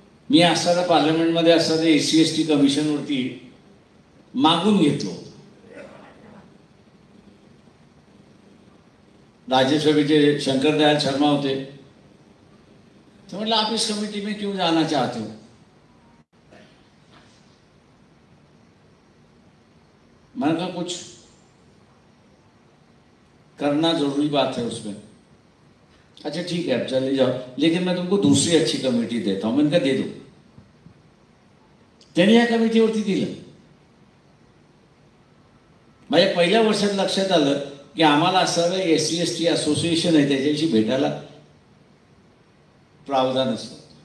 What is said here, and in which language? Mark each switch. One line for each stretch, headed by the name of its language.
Marathi: मी असणारा पार्लमेंटमध्ये असणाऱ्या SC ST कमिशनवरती मागून घेतलो. राज्यसभेचे शंकर दयाल शर्मा होते. तो म्हटलं
Hindi: आप इस कमेटी में क्यों जाना चाहते हो? मैंने कहा कुछ करना जरूरी बात है उसमें. अच्छा ठीक है आप चले जाओ, लेकिन मैं तुमको दूसरी अच्छी कमेटी देता हूं. मैंने कहा दे दो.
Marathi: त्यांनी या कमिटीवरती दिलं. माझ्या पहिल्या वर्षात लक्षात आलं की आम्हाला असणारं एससी एसटी असोसिएशन आहे त्याच्याशी भेटायला प्रावधान असतं.